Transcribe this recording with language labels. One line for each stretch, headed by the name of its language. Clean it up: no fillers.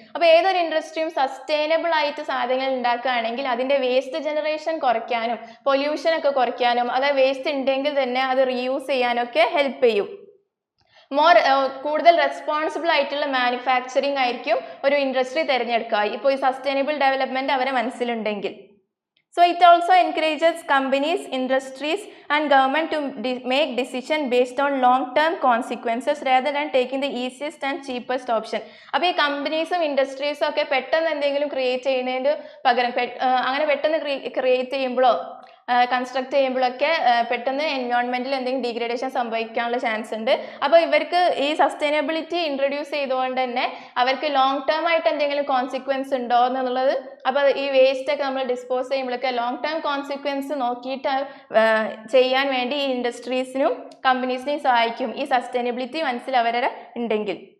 Malayalam: അപ്പോൾ ഏതൊരു ഇൻഡസ്ട്രിയും സസ്റ്റൈനബിൾ ആയിട്ട് സാധനങ്ങൾ ഉണ്ടാക്കുകയാണെങ്കിൽ അതിൻ്റെ വേസ്റ്റ് ജനറേഷൻ കുറയ്ക്കാനും പൊല്യൂഷനൊക്കെ കുറയ്ക്കാനും, അതായത് വേസ്റ്റ് ഉണ്ടെങ്കിൽ തന്നെ അത് റീയൂസ് ചെയ്യാനൊക്കെ ഹെൽപ്പ് ചെയ്യും. കൂടുതൽ റെസ്പോൺസിബിൾ ആയിട്ടുള്ള മാനുഫാക്ചറിങ് ആയിരിക്കും ഒരു ഇൻഡസ്ട്രി തിരഞ്ഞെടുക്കുക ഇപ്പോൾ ഈ സസ്റ്റൈനബിൾ ഡെവലപ്മെൻറ്റ് അവരെ മനസ്സിലുണ്ടെങ്കിൽ.
English: So it also encourages companies, industries and government to make decision based on long-term consequences rather than taking the easiest and cheapest option.
Malayalam: അപ്പോൾ ഈ കമ്പനീസും ഇൻഡസ്ട്രീസും ഒക്കെ പെട്ടെന്ന് എന്തെങ്കിലും ക്രിയേറ്റ് ചെയ്യുന്നതിന് പകരം അങ്ങനെ പെട്ടെന്ന് ക്രിയേറ്റ് ചെയ്യുമ്പോഴോ കൺസ്ട്രക്ട് ചെയ്യുമ്പോഴൊക്കെ പെട്ടെന്ന് എൻവയോൺമെൻറ്റിൽ എന്തെങ്കിലും ഡീഗ്രഡേഷൻ സംഭവിക്കാനുള്ള ചാൻസ് ഉണ്ട്. അപ്പോൾ ഇവർക്ക് ഈ സസ്റ്റൈനബിലിറ്റി ഇൻട്രൊഡ്യൂസ് ചെയ്തുകൊണ്ട് തന്നെ അവർക്ക് ലോങ് ടേം ആയിട്ട് എന്തെങ്കിലും കോൺസിക്വൻസ് ഉണ്ടോ എന്നുള്ളത്, അപ്പോൾ ഈ വേസ്റ്റ് ഒക്കെ നമ്മൾ ഡിസ്പോസ് ചെയ്യുമ്പോഴൊക്കെ ലോങ് ടേം കോൺസിക്വൻസ് നോക്കിയിട്ട് ചെയ്യാൻ വേണ്ടി ഈ ഇൻഡസ്ട്രീസിനും കമ്പനീസിനെയും സഹായിക്കും ഈ സസ്റ്റൈനബിലിറ്റി മനസ്സിൽ അവരുടെ ഉണ്ടെങ്കിൽ.